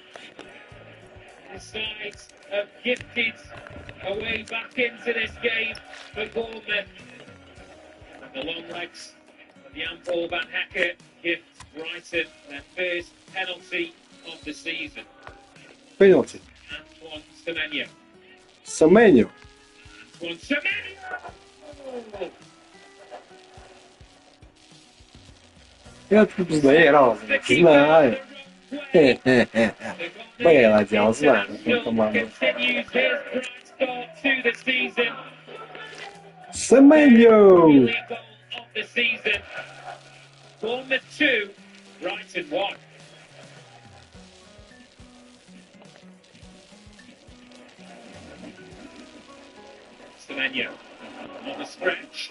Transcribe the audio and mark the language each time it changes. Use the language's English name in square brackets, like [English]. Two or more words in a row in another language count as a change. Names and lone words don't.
[English] The sides have gifted a way back into this game for Bournemouth. And the long legs of Jan-Paul van Hecke give Brighton their first penalty of the season. Penalty. Antoine Semenyo. Semenyo. Antoine Semenyo! [Russian] Я тут знаю разных, знаю. Бэйла делал, знаю эту команду. [English] Semenyo! Bournemouth 2, Brighton 1. Semenyo. on the stretch.